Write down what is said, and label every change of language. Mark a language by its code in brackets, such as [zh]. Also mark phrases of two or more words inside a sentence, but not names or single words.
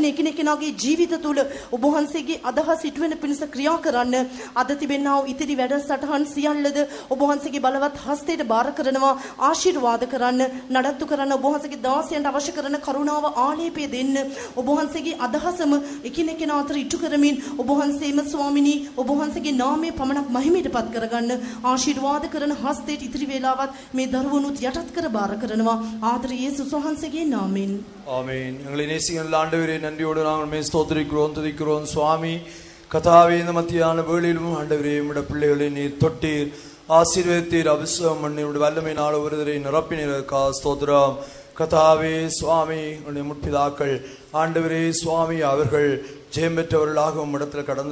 [si] එකිනෙකනාගේ ජීවිත තුළ ඔබ වහන්සේගේ අදහස් ඉටු වෙන පිණිස ක්‍රියා කරන්න අද තිබෙනා වූ ඉතිරි වැඩසටහන් සියල්ලද ඔබ වහන්සේගේ බලවත් හස්තයට බාර කරනවා ආශිර්වාද කරන්න නඩත්තු කරන්න ඔබ වහන්සේගේ දාසයන්ට අවශ්‍ය කරන කරුණාව ආලේපය දෙන්න ඔබ වහන්සේගේ අදහසම එකිනෙකනා අතර ඉටු කරමින් ඔබ වහන්සේම ස්වාමිනී ඔබ වහන්සේගේ නාමය පමණක් මහිමයටපත් කරගන්න ආශිර්වාද කරන හස්තයට ඉතිරි වේලාවත් මේ දරුවනුත් යටත් කර බාර කරනවා ආදර යේසුස් වහන්සේගේ නාමයෙන් [ta] ஆமென். எங்களை நேசிக்கிற ஆண்டவரே நன்றியோடு நாங்கள் மே ஸ்தோத்திரிக்கிறோம் துதிக்கிறோம் சுவாமி கர்த்தாவே இந்த மத்தியான வேளையிலும் ஆண்டவரே உம்முடைய பிள்ளைகளை நீர் தொட்டீர் ஆசீர்வதித்தீர் அபிஷேகம் பண்ணி உம்முடைய வல்லமையினால் ஒருவரை நிரப்பினீர் ஸ்தோத்திரம் கர்த்தாவே சுவாமி உம்முடைய முற்பிதாக்கள் ஆண்டவரே சுவாமி அவர்கள் ஜெயம் பெற்றவர்களாக உம்மிடத்தில் கடந்து